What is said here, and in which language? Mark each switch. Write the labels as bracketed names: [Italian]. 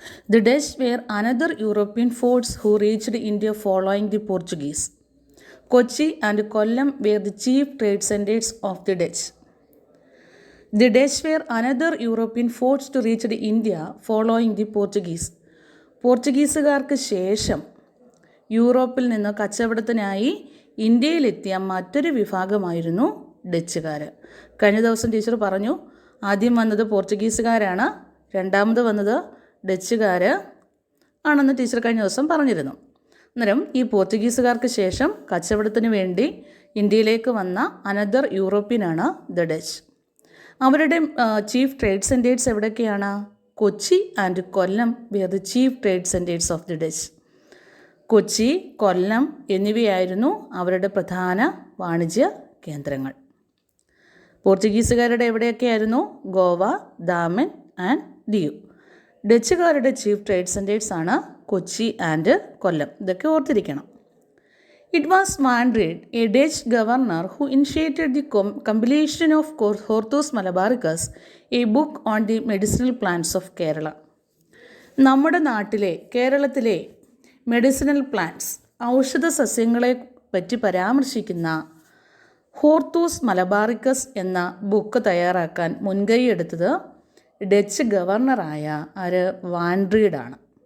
[English] The Dutch were another European force who reached India following the Portuguese. Kochi and Kollam were the chief trade centers of the Dutch. The Dutch were another European force to reach India following the Portuguese. [Malayalam] പോർച്ചുഗീസുകാർക്ക് ശേഷം യൂറോപ്പിൽ നിന്ന് കച്ചവടത്തിനായി ഇന്ത്യയിലെത്തിയ മറ്റൊരു വിഭാഗമായിരുന്നു ഡച്ചുകാർ. കഴിഞ്ഞ ദിവസം teacher പറഞ്ഞു, ആദ്യം വന്നത് പോർച്ചുഗീസുകാരാണ്, രണ്ടാമത് വന്നത് ഡച്ചുകാർ ആണെന്ന് ടീച്ചർ കഴിഞ്ഞ ദിവസം പറഞ്ഞിരുന്നു. അന്നേരം ഈ പോർച്ചുഗീസുകാർക്ക് ശേഷം കച്ചവടത്തിന് വേണ്ടി ഇന്ത്യയിലേക്ക് വന്ന അനദർ യൂറോപ്യനാണ് ദ ഡച്ച്. അവരുടെ ചീഫ് ട്രേഡ് സെൻറ്റേഴ്സ് എവിടെയൊക്കെയാണ്? [English] Kochi and Kollam were the chief trade centres of the Dutch. [Malayalam] Kochi, കൊല്ലം എന്നിവയായിരുന്നു അവരുടെ പ്രധാന വാണിജ്യ കേന്ദ്രങ്ങൾ. പോർച്ചുഗീസുകാരുടെ എവിടെയൊക്കെയായിരുന്നു? Goa, Daman and Diu. ഡച്ചുകാരുടെ chief trade സെൻറ്റേഴ്സാണ് Kochi and കൊല്ലം. ഇതൊക്കെ ഓർത്തിരിക്കണം. [English] It was Vandrade, a Dutch governor, who initiated the compilation of Hortus Malabaricus, a book on the medicinal plants of Kerala. [Malayalam] നമ്മുടെ നാട്ടിലെ കേരളത്തിലെ മെഡിസിനൽ പ്ലാന്റ്സ്, ഔഷധ സസ്യങ്ങളെ പറ്റി പരാമർശിക്കുന്ന ഹോർത്തൂസ് മലബാറിക്കസ് എന്ന ബുക്ക് തയ്യാറാക്കാൻ മുൻകൈയെടുത്തത് ഡച്ച് ഗവർണറായ വാൻഡ്രീഡാണ്.